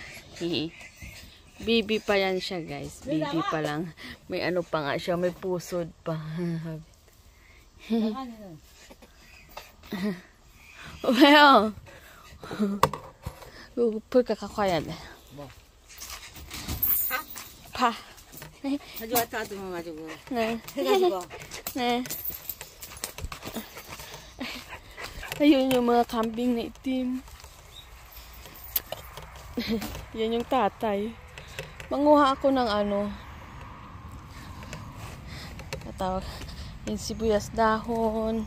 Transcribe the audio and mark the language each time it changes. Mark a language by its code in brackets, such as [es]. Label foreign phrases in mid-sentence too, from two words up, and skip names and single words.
[tl] Baby pa yan siya, guys. Baby pa lang. May ano pa nga siya. May pusod pa. Well. Pagkakakuyan. Pa. [ko] 가져왔다 가지고. 네. 해가지고. 네. [tl] Ayun yung mga kambing na itim. Yan yung tatay. Manguha ako ng ano. Tatawag. Yung sibuyas dahon.